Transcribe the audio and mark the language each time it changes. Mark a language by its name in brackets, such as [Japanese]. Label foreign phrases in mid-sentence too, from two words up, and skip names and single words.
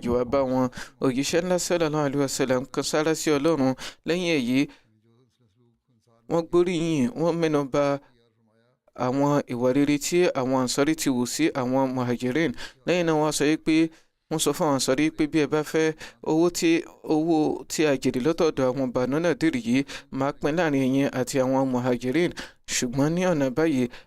[Yoruba] wá bá wọn òjíṣẹ́ ńlá [Arabic] صلى الله عليه وسلم [Yoruba] kan sára sí Ọlọ́run lẹ́yìn èyí wọ́n gbóríyìn wọ́n mẹ́nu bà àwọn ìwà rere tí àwọn Ansari ti wù sí àwọn Muhajirin lẹ́yìn náà wọ́n sọ pé wọ́n sọ fún àwọn Ansari pé bí ẹ bá fẹ́ owó tí a jèrè lọ́tọ̀ọ̀dọ̀ àwọn Banu Nadir yìí máa pín láàrin ẹ̀yin àti àwọn Muhajirin ṣùgbọ́n ní ọ̀nà báyìí